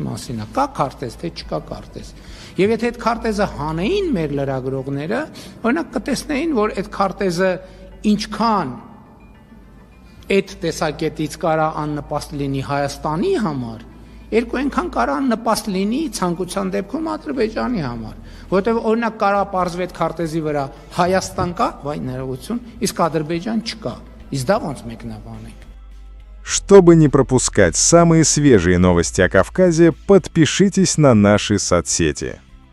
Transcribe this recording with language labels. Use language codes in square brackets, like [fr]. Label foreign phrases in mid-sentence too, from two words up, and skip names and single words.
[hy] մասին է։ Կա քարտեզ, թե չկա քարտեզ։ Եվ եթե այդ քարտեզը հանեին մեր լրագրողները, օրինակ կտեսնեին, որ այդ քարտեզը ինչքան այդ տեսակետից կարա աննպաստ լինի Հայաստանի համար, երկու այնքան կարա աննպաստ լինի ցանկության դեպքում Ադրբեջանի համար, որովհետև օրինակ կարա պարզվի այդ քարտեզի վրա Հայաստան կա, վայ ներողություն, իսկ Ադրբեջան չկա, իսկ դա ոնց մեկնաբանենք։ [ru] Чтобы не пропускать самые свежие новости о Кавказе, подпишитесь на наши соцсети.